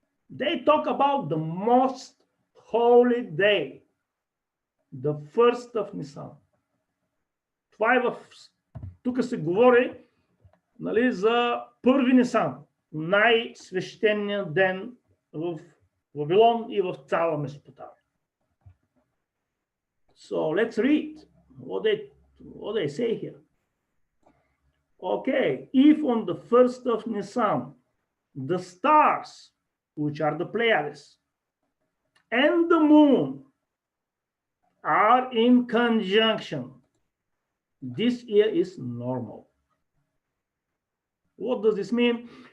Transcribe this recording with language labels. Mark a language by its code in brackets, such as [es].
[en] They talk about the most holy day, the first of Nisan. [bg] Това е тук се говори, нали, за първи Нисан, най-свещеният ден в Вавилон и в цяла Месопотамия. [en] So let's read what they say here. Okay, if on the first of Nisan, the stars, which are the Pleiades, and the moon are in conjunction, this year is normal. What does this mean?